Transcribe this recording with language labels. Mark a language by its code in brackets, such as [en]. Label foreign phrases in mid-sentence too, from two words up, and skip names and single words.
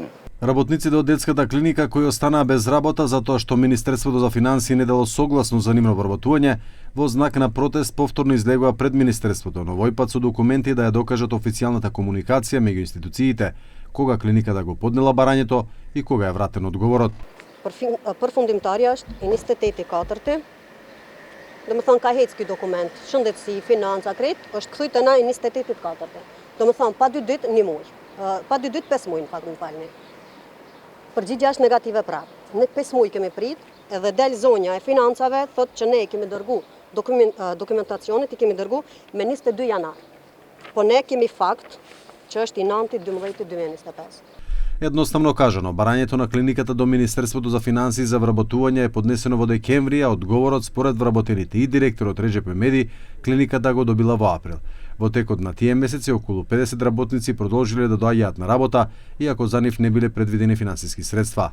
[mk] Работниците од детската клиника кои останаа без работа затоа што Министерството за финансии не дало согласно за нивно вработување, во знак на протест повторно излегува пред Министерството, но овој пат со документи да ја докажат официјалната комуникација меѓу институциите, кога клиниката го поднела барањето и кога е вратен одговорот. [sq] Përfundimtarja është Instituti 4. Domethënë ka hecë ky dokument, shëndetësi, financa, krejt, është kthyr te na Institutit 4. Domethënë pa 2 ditë 1 muaj. Pa 2 ditë 5 muaj në fakt më falni. Përgjigjja është negative prapë. Ne 5 muaj kemi prit, edhe del zonja e financave thotë që ne kemi dërgu dokumentacionet i kemi dërgu me 22 janar. Po ne kemi fakt që është i 9/12/2025. [mk] Едноставно кажано, барањето на клиниката до Министерството за финансии за вработување е поднесено во декември, а одговорот според вработените и директорот Реджепе Меди, клиниката го добила во април. Во текот на тие месеци околу 50 работници продолжиле да доаѓаат на работа, иако за нив не биле предвидени финансиски средства.